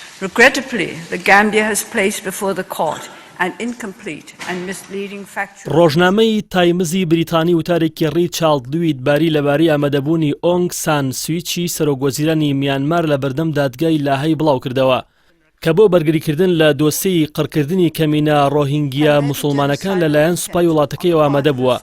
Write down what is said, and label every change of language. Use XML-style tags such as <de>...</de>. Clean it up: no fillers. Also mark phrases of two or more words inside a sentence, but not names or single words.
<en>Regrettably, the Gambia has placed before the court an incomplete and misleading factual.</en> <ckb>ڕۆژنامەی تایمزی بریتانی وتارێکی ڕیچارد لوید باری لەبارەی ئامادەبوونی ئۆنگ سان سویچی سەرۆکوەزیرانی میانمار لە بەردەم دادگای لاهەی بڵاو کردەوە کە بۆ بەرگریکردن لە دۆسەی قڕکردنی کەمینە ڕۆهینگیا موسڵمانەکان لەلایەن سوپای وڵاتەکەیەوە ئامادە بووە.</ckb>